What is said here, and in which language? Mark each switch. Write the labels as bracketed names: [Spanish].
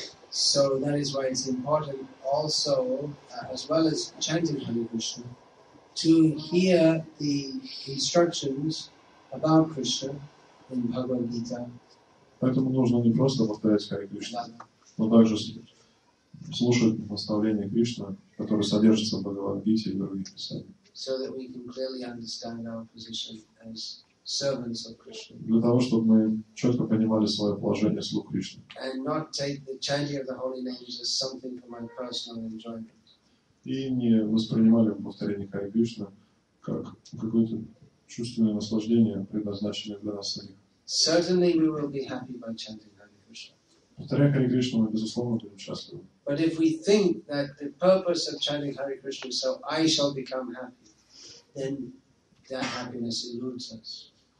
[English] So that is why it's important also, as well as chanting Hare Krishna, to hear the instructions about Krishna in Bhagavad Gita. [Russian] Поэтому нужно не просто повторять Харе Кришну, но также слушать наставления Кришны, которые содержатся в Бхагавад-гите и других писаниях. [English] So that we can clearly understand our position as servants of Krishna. [Russian] Для того, чтобы мы четко понимали свое положение слуг Кришны. [English] And not take the chanting of the holy names as something for my personal enjoyment. [Russian] И не воспринимали повторение Харе Кришны как какое-то чувственное наслаждение, предназначенное для нас самих. [English] Certainly we will be happy by chanting Hare Krishna. [Russian] Повторяя Харе Кришну, мы, безусловно, будем счастливы. [English] But if we think that the purpose of chanting Hare Krishna is so I shall become happy, then that happiness eludes us.